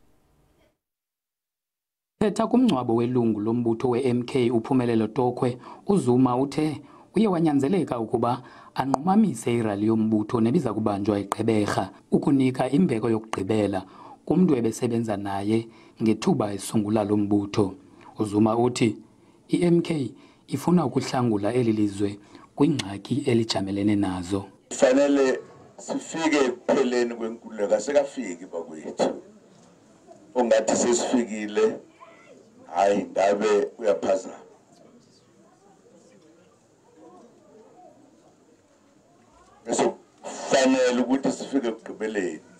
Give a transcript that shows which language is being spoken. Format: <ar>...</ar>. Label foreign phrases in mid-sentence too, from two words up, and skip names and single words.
<xh>Etha kumncwabo welungu lombutho we-MK uPhumelelo Tokhwe, uZuma uthe uye wanyanzeleka ukuba anqumamise irali yombutho nebiza kubanjwa eGqeberha ukunika imbeko yokugqibela kumntu ebesebenza naye ngethuba esungula lo mbutho. uZuma uthi iMK ifuna ukuhlangula eli lizwe kwingxaki elijamelene nazo.</xh> <zu>Fanele sifike ekupheleni kwenkululeko asekafiki bakwethu. Ungathi sesifikile hayi ngabe uyaphazama. Bese fanele ukuthi sifike ekugqibeleni.</zu>